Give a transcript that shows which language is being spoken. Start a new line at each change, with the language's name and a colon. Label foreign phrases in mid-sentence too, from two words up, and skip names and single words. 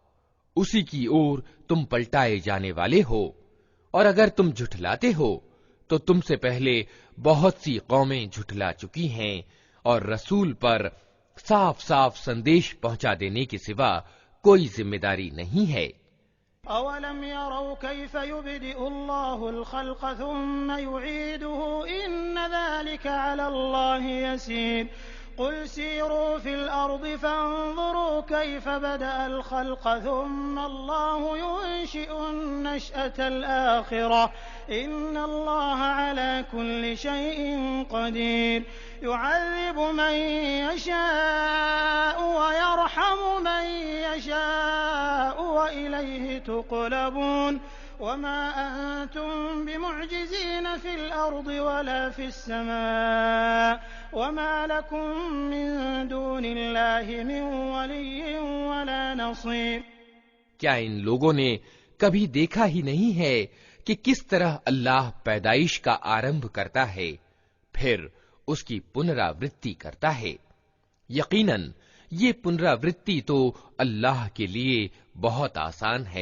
Hindi: उसी की ओर तुम पलटाए जाने वाले हो। और अगर तुम झुठलाते हो तो तुमसे पहले बहुत सी कौमें झुठला चुकी हैं और रसूल पर साफ साफ संदेश पहुंचा देने के सिवा कोई जिम्मेदारी नहीं है।
Arabic: أولم يروا كيف يبدئ الله الخلق ثم يعيده إن ذلك على الله يسير. قل سيروا في الأرض فانظروا كيف بدأ الخلق ثم الله ينشئ النشأة الآخرة إن الله على كل شيء قدير. يعذب من يشاء ويرحم من يشاء وإليه تقلبون. وما أنتم بمعجزين في الأرض ولا في السماء وما لكم من دون الله من ولي ولا نصير.
Hindi: क्या इन लोगों ने कभी देखा ही नहीं है कि किस तरह अल्लाह पैदाइश का आरंभ करता है फिर उसकी पुनरावृत्ति करता है। यकीनन ये पुनरावृत्ति तो अल्लाह के लिए बहुत आसान है।